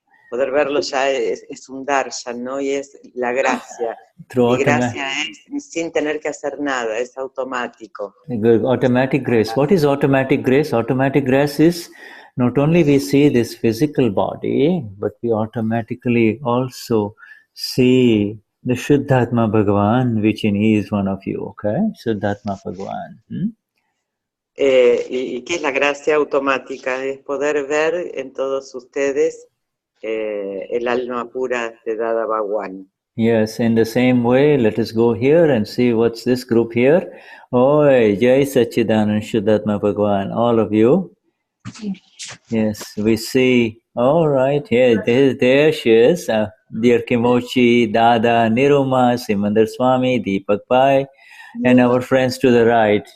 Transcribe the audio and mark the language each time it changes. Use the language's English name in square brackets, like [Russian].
[Spanish] Poder verlos ya es un darshan, ¿no? Y es la gracia. Y gracia es sin tener que hacer nada, es automático. [English] Automatic grace. What is automatic grace? Automatic grace is not only we see this physical body, but we automatically also see the Shuddhatma Bhagavan, which in he is one of you, okay? Shuddhatma Bhagavan. [Spanish] ¿Y qué es la gracia automática? Es poder ver en todos ustedes el alma pura de Dada Bhagwan. [English] Yes, in the same way, let us go here and see what's this group here. Oi, Jai Sachidanand Shuddhatma Bhagavan, all of you. Yes, we see. All right, here, there she is. dear Kimochi, Dada, Niruma, Simandar Swami, Deepak Pai, and our friends to the right.